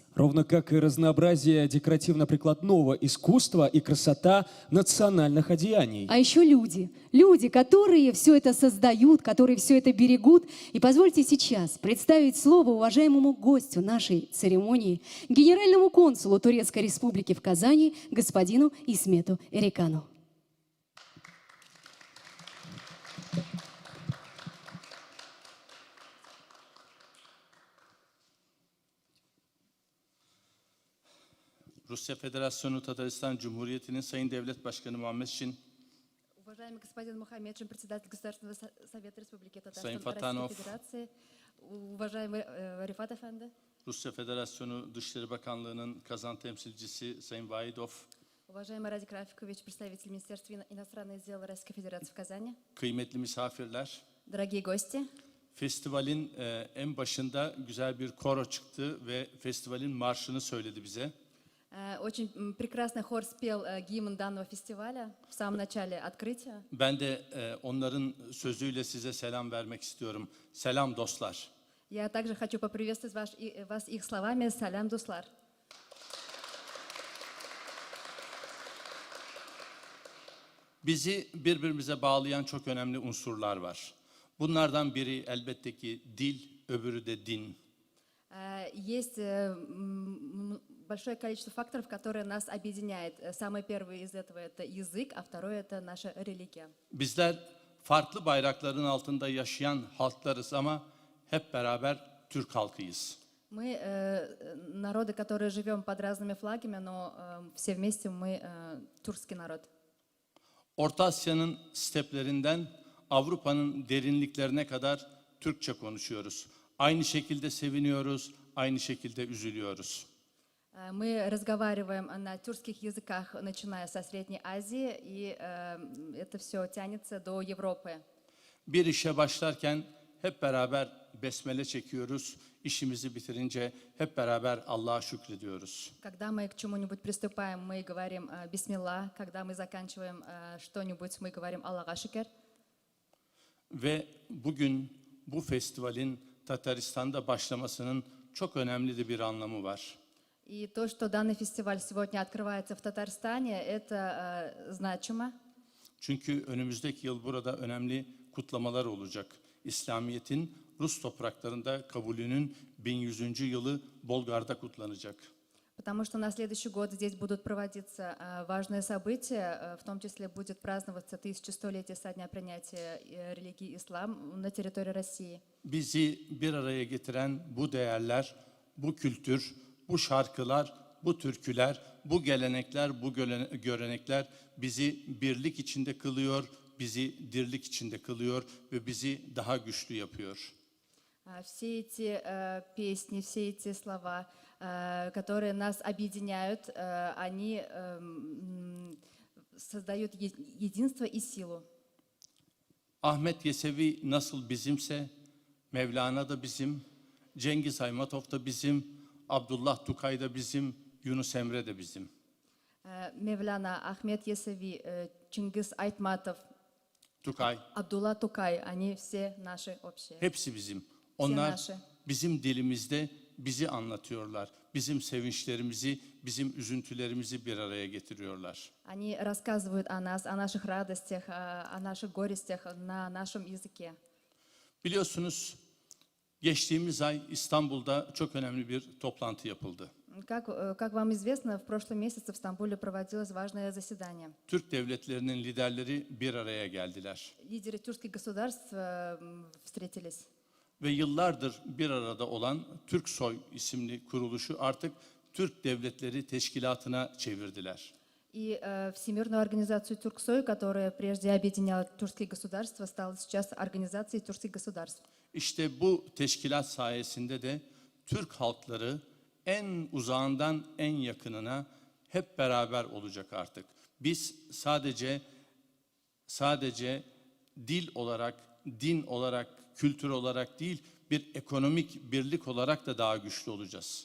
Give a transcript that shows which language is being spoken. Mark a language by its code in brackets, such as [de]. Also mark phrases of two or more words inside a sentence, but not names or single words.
[ru] Ровно как и разнообразие декоративно-прикладного искусства и красота национальных одеяний. А еще люди. Люди, которые все это создают, которые все это берегут. И позвольте сейчас представить слово уважаемому гостю нашей церемонии, генеральному консулу Турецкой Республики в Казани, господину Исмету Эрикану. [tr] Rusya Federasyonu Tataristan Cumhuriyeti'nin Sayın Devlet Başkanı Muhammed Şin, [ru] уважаемый господин Мухаммедшин, председатель Государственного совета Республики Татарстан [tr] Sayın [ru] Российской Fatanov, Федерации, уважаемый Рифат Efendi, [tr] Rusya Federasyonu Dışişleri Bakanlığı'nın Kazan temsilcisi Sayın Vahidov, [ru] уважаемый Радик Рафикович, представитель Министерства иностранных дел Российской Федерации в Казани, [tr] kıymetli misafirler, [ru] дорогие гости. [tr] festivalin en başında güzel bir koro çıktı ve festivalin marşını söyledi bize. [ru] Очень прекрасный хор спел гимн данного фестиваля в самом начале открытия. [tr] Ben de onların sözüyle size selam vermek istiyorum. Selam dostlar. [ru] Я также хочу поприветствовать вас их словами «Салям, [tt] дуслар». [tr] Bizi birbirimize bağlayan çok önemli unsurlar var. Bunlardan biri elbette ki dil, öbürü de din. [ru] Есть большое количество факторов, которые нас объединяют. Самый первый из этого это язык, а второй это наша религия. [tr] Bizler farklı bayrakların altında yaşayan halklarız ama hep beraber Türk halkıyız. [ru] Мы народы, которые живем под разными флагами, но все вместе мы тюркский народ. [tr] Orta Asya'nın steplerinden Avrupa'nın derinliklerine kadar Türkçe konuşuyoruz. Aynı şekilde seviniyoruz, aynı şekilde üzülüyoruz. [ru] Мы разговариваем на тюркских языках, начиная со Средней Азии, и это все тянется до Европы. [tr] Bir işe başlarken hep beraber besmele çekiyoruz. İşimizi bitirince hep beraber Allah'a şükrediyoruz. [ru] Когда мы к чему-нибудь приступаем, мы говорим «Бисмилlah». Когда мы заканчиваем что-нибудь, мы говорим «Аллаха шükür». [tr] Ve bugün bu festivalin Tataristan'da başlamasının çok önemli de bir anlamı var. [ru] И то, что данный фестиваль сегодня открывается в Татарстане, это значимо. [tr] Çünkü önümüzdeki yıl burada önemli kutlamalar olacak. İslamiyet'in Rus topraklarında kabulünün 1100. yılı Bolgar'da kutlanacak. [ru] Потому что на следующий год здесь будут проводиться важные события, в том числе будет праздноваться 1100-летие со дня принятия религии ислам на территории России. [tr] Bizi bir araya getiren bu değerler, bu kültür, bu şarkılar, bu türküler, bu gelenekler, bu görenekler bizi birlik içinde kılıyor, bizi dirlik içinde kılıyor ve bizi daha güçlü yapıyor. [ru] Все эти песни, все эти слова, которые нас объединяют, они создают единство и силу. [tr] Ahmet Yesevi nasıl bizimse, Mevlana da bizim, Cengiz Aymatov da bizim, Abdullah Tukay da bizim, Yunus Emre de bizim. [ru] Мевляна, Ахмед Есави, Чингис Айтматов, Tukay, Абдулла Тукай, они все наши общие. [tr] hepsi bizim. Onlar naşı. bizim dilimizde bizi anlatıyorlar. Bizim sevinçlerimizi, bizim üzüntülerimizi bir araya getiriyorlar. [ru] Они рассказывают о нас, о наших радостях, о наших горестях на нашем языке. [tr] Biliyorsunuz geçtiğimiz ay İstanbul'da çok önemli bir toplantı yapıldı. [ru] Как вам известно, в прошлом месяце в Стамбуле проводилось важное заседание. [tr] Türk devletlerinin liderleri bir araya geldiler. [ru] Лидеры тюркских государств встретились. [tr] Ve yıllardır bir arada olan Türksoy isimli kuruluşu artık Türk Devletleri Teşkilatı'na çevirdiler. [ru] И Всемирную организацию Тюрксой, которая прежде объединяла тюркские государства, стала сейчас организацией тюркских государств. [tr] İşte bu teşkilat sayesinde de Türk halkları en uzağından en yakınına hep beraber olacak artık. Biz sadece dil olarak, din olarak, kültür olarak değil, bir ekonomik birlik olarak da daha güçlü olacağız.